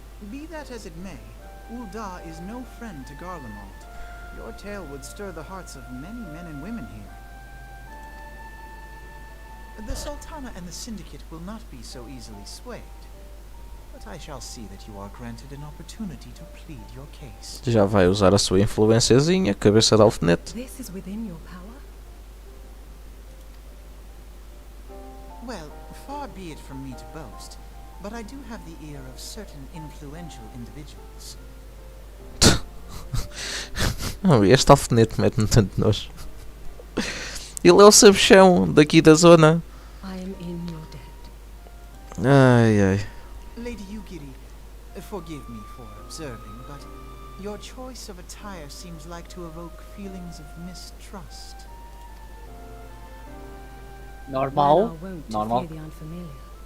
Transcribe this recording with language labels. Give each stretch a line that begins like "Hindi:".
English: Be that as it may, Ul'dah is no friend to Garlemald. Your tale would stir the hearts of many men and women here. The Sultana and the Syndicate will not be so easily swayed, but I shall see that you are granted an opportunity to plead your case.
Portuguese: Já vai usar a sua influenciazinha, cabeça de alfinete.
English: This is within your power? Well, far be it from me to boast, but I do have the ear of certain influential individuals.
Portuguese: Oh, este alfinete mete-me tanto nojo. Ele é o sabichão daqui da zona.
English: I am in your debt. Ai ai. Lady Yugiri, forgive me for observing, but your choice of attire seems like to evoke feelings of mistrust. Men are
Portuguese: Normal.
English: wont to
Portuguese: Normal.
English: fear the unfamiliar.